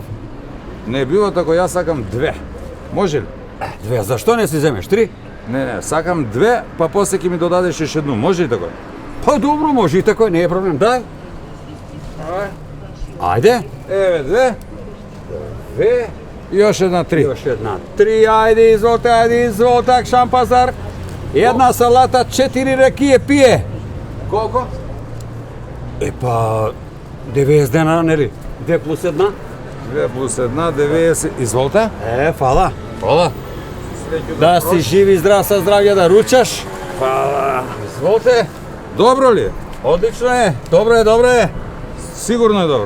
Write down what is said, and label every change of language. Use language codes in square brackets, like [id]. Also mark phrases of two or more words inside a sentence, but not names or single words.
[mk] Не било тако, јас сакам 2. Може ли? 2, зашто не си земеш 3? Не, сакам 2, па после ќе ми додадеш еш едну. Може ли тако? Па добро, може и тако, не е проблем. Дај. Ајде. Еве 2. И још една 3. [sr] Još jedna 3, ajde, izvolite, Akšam pazar. Jedna salata, 4 rakije pije. [mk] Колко? Pa, 90 денара, нели? 2 плюс 1? 2 плюс 1, 90. Изволте. Фала. Фала. Да си жив и здрав, са здравје да ручаш. Фала. Изволте. Добро ли? Одлично е. Добро е. Сигурно е добро.